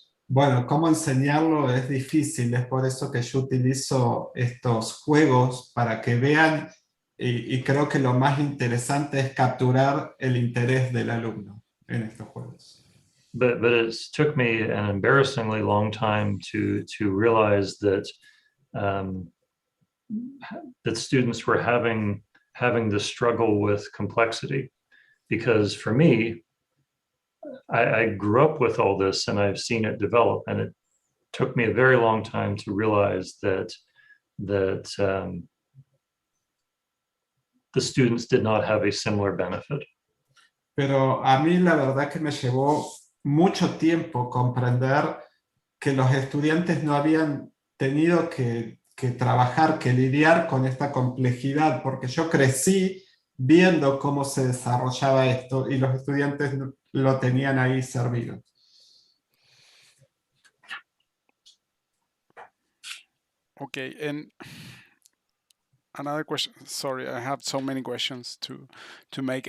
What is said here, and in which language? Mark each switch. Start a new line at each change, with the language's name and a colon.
Spanish: Bueno, cómo enseñarlo es difícil, es por eso que yo utilizo estos juegos para que vean, y creo que lo más interesante es capturar el interés del alumno en estos juegos.
English: But it took me an embarrassingly long time to realize that that students were having this struggle with complexity, because for me, I grew up with all this and I've seen it develop, and it took me a very long time to realize that the students did not have a similar benefit.
Spanish: Pero a mí la verdad que me llevó mucho tiempo comprender que los estudiantes no habían tenido que trabajar, que lidiar con esta complejidad, porque yo crecí viendo cómo se desarrollaba esto y los estudiantes lo tenían ahí servido.
English: Okay, and another question. Sorry, I have so many questions to make.